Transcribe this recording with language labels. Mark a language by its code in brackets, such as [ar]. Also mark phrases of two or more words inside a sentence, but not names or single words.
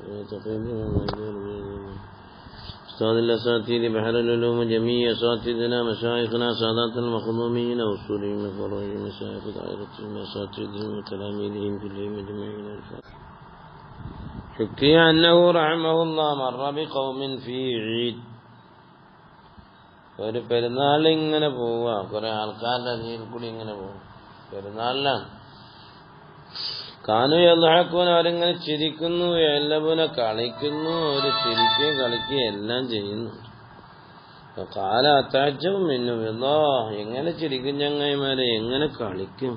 [ar] أستاذ الأساتذة بحر العلوم جميع أساتذتنا مشايخنا سادات المخدومين وأصولهم وفروعهم مشايخ دائرتهم أساتذتهم وتلاميذهم كلهم أجمعين الفاتحة. حكي أنه رحمه الله مر بقوم في عيد [ml] ഒരു പെരുന്നാൾ ഇങ്ങനെ പോവുക, കുറെ ആൾക്കാരുടെ അരിയിൽ കൂടി ഇങ്ങനെ പോകും. പെരുന്നാളിലാണ് [ar] كانوا يضحكون, [ml] അവരിങ്ങനെ ചിരിക്കുന്നു, യൽഅബൂന കളിക്കുന്നു, അവർ ചിരിക്കുകയും കളിക്കുകയും എല്ലാം ചെയ്യുന്നു. [ar] قال أتعجب منه الله, [ml] എങ്ങനെ ചിരിക്കും ചങ്ങായിമാരെ, എങ്ങനെ കളിക്കും.